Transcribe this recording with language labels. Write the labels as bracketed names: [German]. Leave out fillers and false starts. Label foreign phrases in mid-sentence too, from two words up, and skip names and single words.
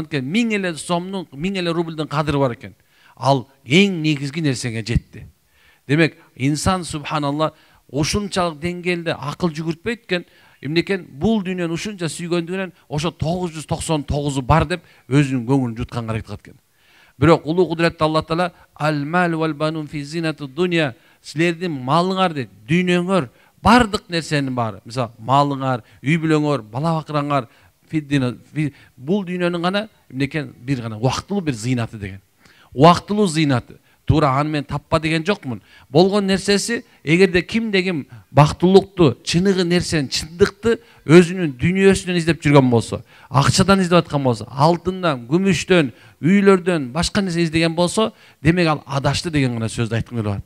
[Kyrgyz] Анткени 1000 эле сомдун, 1000 эле рубльдин кадыры бар экен. Ал эң негизги нерсеге жетти. Демек, инсан субханалла ушунчалык деңгээлде акыл жүгүртпөйт экен. Эмнекен бул дүйнөнү ушунча сүйгөндүгүнөн ошо 999 бар деп өзүнүн көңүлүн жутканга аракет кылат экен. Бирок улуу кудуретти Алла Таала [Arabic] المال والبنون في زينة الدنيا, [Kyrgyz] силердин малыңар дейт, дүйнөңөр, бардык нерсенин баары. Мисалы, малыңар, үй бүлөңөр, бала бакыраңар, бул дүйнөнүн гана эмнекен бир гана убактылуу бир зыйнаты деген. Убактылуу зыйнаты. Туура аны мен таппа деген жокмун. Болгон нерсеси, эгерде кимде ким бактылуулукту, чыныгы нерсени, чындыкты өзүнүн дүйнөсүнөн издеп жүргөн болсо, акчадан издеп аткан болсо, алтындан, күмүштөн, үйлөрдөн, башка нерсе издеген болсо, демек ал адашты деген гана сөздү айткым келип атат.